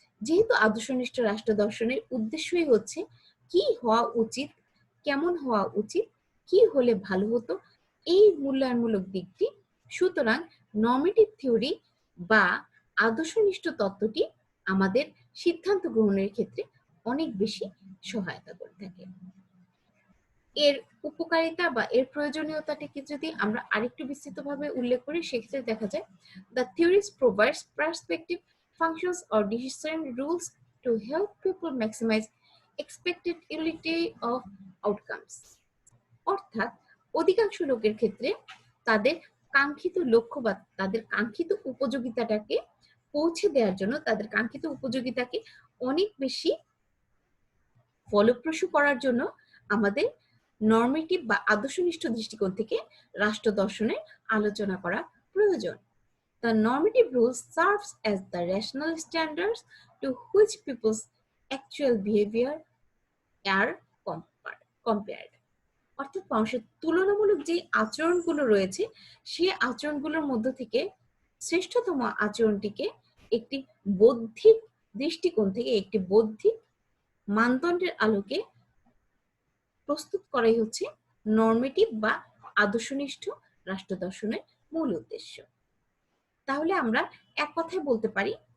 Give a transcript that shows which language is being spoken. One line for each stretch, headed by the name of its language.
Bangla: যেহেতু আদর্শনিষ্ঠ রাষ্ট্র দর্শনের উদ্দেশ্যই হচ্ছে কি হওয়া উচিত, কেমন হওয়া উচিত, কি হলে ভালো হতো, এই মূল্যায়নমূলক দিকটি, সুতরাং নর্মেটিভ থিওরি বা আদর্শনিষ্ঠ তত্ত্বটি আমাদের সিদ্ধান্ত গ্রহণের ক্ষেত্রে অনেক বেশি সহায়তা করে থাকে। এর উপকারিতা বা এর প্রয়োজনীয়তাটিকে যদি আমরা আরেকটু বিস্তৃতভাবে উল্লেখ করি, সেক্ষেত্রে দেখা যায়
English: the theories provides perspective functions or decision rules to help people maximize expected utility of outcomes.
Bangla: অর্থাৎ অধিকাংশ লোকের ক্ষেত্রে তাদের কাঙ্ক্ষিত লক্ষ্য বা তাদের কাঙ্ক্ষিত উপযোগিতাটাকে পৌঁছে দেওয়ার জন্য, তাদের কাঙ্ক্ষিত উপযোগিতাকে অনেক বেশি ফলপ্রসূ করার জন্য আমাদের নর্মেটিভ বা আদর্শনিষ্ঠ দৃষ্টিকোণ থেকে রাষ্ট্র দর্শনের আলোচনা করা প্রয়োজন।
English: The normative rules serves as the rational standards to which people's actual behavior are compared.
Bangla: অর্থাৎ মানুষের তুলনামূলক যে আচরণগুলো রয়েছে সেই আচরণগুলোর মধ্য থেকে শ্রেষ্ঠতম আচরণটিকে একটি বৌদ্ধিক দৃষ্টিকোণ থেকে, একটি বৌদ্ধিক মানদণ্ডের আলোকে প্রস্তুত করাই হচ্ছে নর্মেটিভ বা আদর্শনিষ্ঠ রাষ্ট্র দর্শনের মূল উদ্দেশ্য। তাহলে আমরা এক কথায় বলতে পারি